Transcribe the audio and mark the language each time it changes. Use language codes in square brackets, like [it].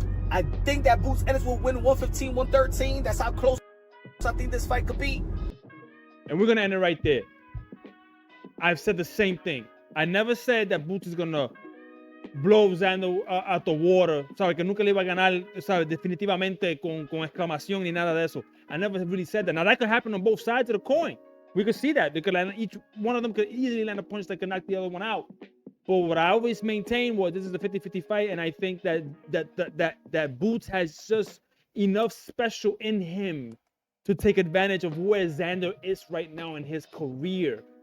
[en] I think that Boots Ennis will win 115-113. That's how close I think this fight could be. And we're going to end it right there. I've said the same thing. I never said that Boots is going to blow Xander out the water. [es] ¿Sabe? Que nunca le iba a ganar, ¿sabe? Definitivamente con exclamación ni nada de eso. [en] I never really said that. Now, that could happen on both sides of the coin. We could see that. They could land, each one of them could easily land a punch that could knock the other one out. But what I always maintained was this is a 50-50 fight, and I think that Boots has just enough special in him to take advantage of where Xander is right now in his career.